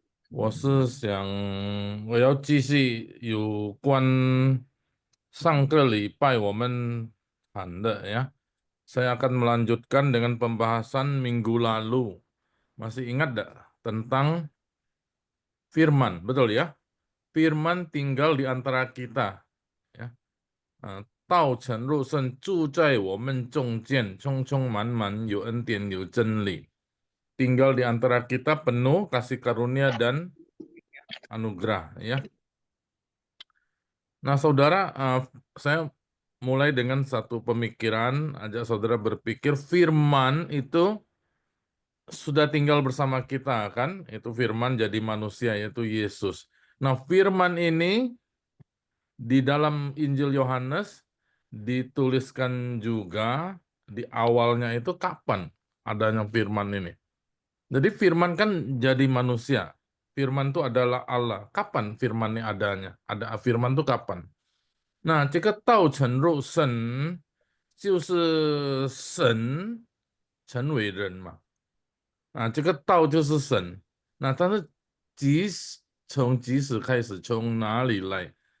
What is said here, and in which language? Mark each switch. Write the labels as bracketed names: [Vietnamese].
[Chinese] 我是想，我要继续有关上个礼拜我们谈的ya. [Indonesian] Saya akan melanjutkan dengan pembahasan minggu lalu. Masih ingat tidak tentang firman, betul ya? Firman tinggal di antara kita. Ya. [Chinese] 道成肉身住在我们中间，充充满满有恩典有真理。 [Indonesian] Tinggal di antara kita penuh kasih karunia dan anugerah ya. Nah, saudara, saya mulai dengan satu pemikiran, ajak saudara berpikir firman itu sudah tinggal bersama kita kan? Itu firman jadi manusia yaitu Yesus. Nah, firman ini di dalam Injil Yohanes dituliskan juga di awalnya itu kapan adanya firman ini. Jadi firman kan jadi manusia. Firman itu adalah Allah. Kapan firman ini adanya? Ada firman itu kapan? [Chinese] Nah, 这个道成肉身就是神成为人嘛。这个道就是神。那但是从即使开始，从哪里来？